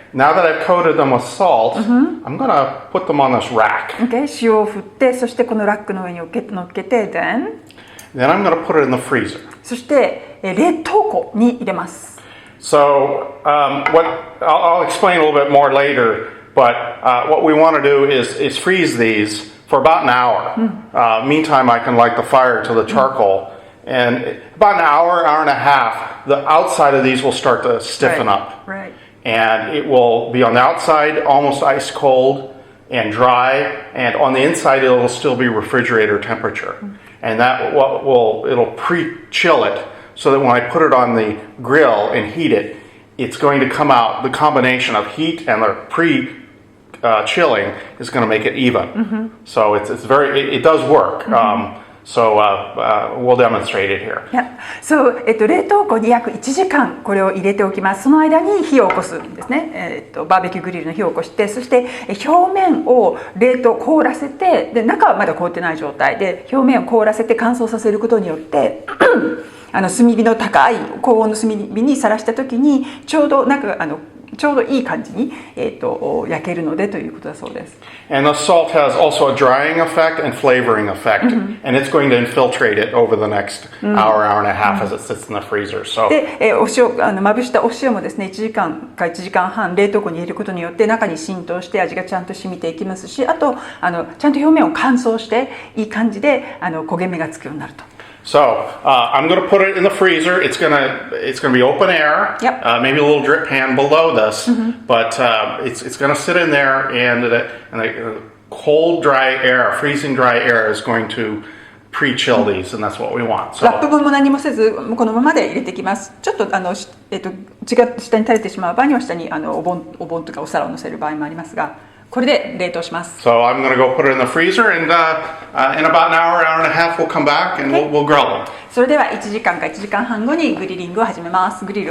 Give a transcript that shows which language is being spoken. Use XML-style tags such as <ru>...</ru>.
<en>Now that I've coated them with salt, I'm going to put them on this rack. Okay.</en> <ja>塩を振って、そしてこのラックの上に乗っけて、</ja> <en>then I'm going to put it in the freezer.</en> <ja>そして冷凍庫に入れます。</ja> <en>So I'll explain a little bit more later, but what we want to do is freeze these for about an hour. Meantime, I can light the fire to the charcoal. And about an hour and a half, the outside of these will start to stiffen up. Right. And it will be on the outside almost ice cold and dry, and on the inside it will still be refrigerator temperature. And that it'll pre-chill it so that when I put it on the grill and heat it, it's going to come out, the combination of heat and the chilling is going to make it even. So it does work. So we'll demonstrate it here. So</en> <ja>冷凍庫に約1時間これを入れておきます。その間に火を起こすんですね。バーベキューグリルの火を起こして、そして表面を凍らせて、で中はまだ凍ってない状態で表面を凍らせて乾燥させることによって炭火の高い高温の炭火にさらした時にちょうどいい感じに、焼けるのでということだそうです。</ja> <en>And the salt has also a drying effect and flavoring effect, and it's going to infiltrate it over the next hour and a half as it sits in the freezer. So</en> <ja>で、お塩まぶしたお塩もですね、1時間か1時間半冷凍庫に入れることによって中に浸透して味がちゃんと染みていきますし、あとちゃんと表面を乾燥していい感じで焦げ目がつくようになると。</ja> <en>So I'm going to put it in the freezer. It's going to be open air. Yep. Maybe a little drip pan below this, but it's going to sit in there, and the cold, dry air, freezing dry air is going to pre-chill these, and that's what we want. So,</en> <ja>ラップ分も何もせずこのままで入れていきます。ちょっと血が下に垂れてしまう場合には下にお盆とかお皿を乗せる場合もありますが。これで冷凍します。</ja> <en>So I'm going to go put it in the freezer, and in about an hour and a half, we'll come back and we'll grill them.</en> <ja>それでは1時間か1時間半後にグリルを始めます。</ja>